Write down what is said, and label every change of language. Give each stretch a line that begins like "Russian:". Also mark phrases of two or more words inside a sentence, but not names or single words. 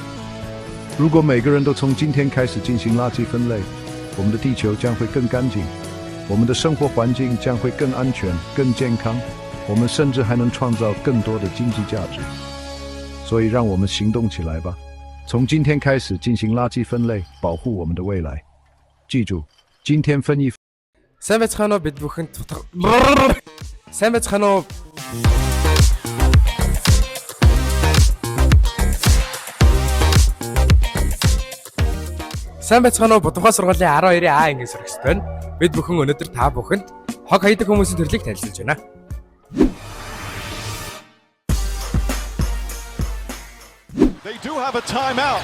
Chinese: 如果每个人都从今天开始进行垃圾分类，我们的地球将会更干净，我们的生活环境将会更安全、更健康，我们甚至还能创造更多的经济价值。所以，让我们行动起来吧！从今天开始进行垃圾分类，保护我们的未来。记住，今天分一。
Mongolian: Сайн байцгаана уу бид бүхэнд Сайн байцгаана уу Сайн байцгаана уу Будухай сургуулийн 12-ийн А ангийн сурагчид байна. Бид бүхэн өнөөдөр та бүхэнд хог хайдаг хүмүүсийн төрлийг танилцуулж байна.
English: They do have a timeout.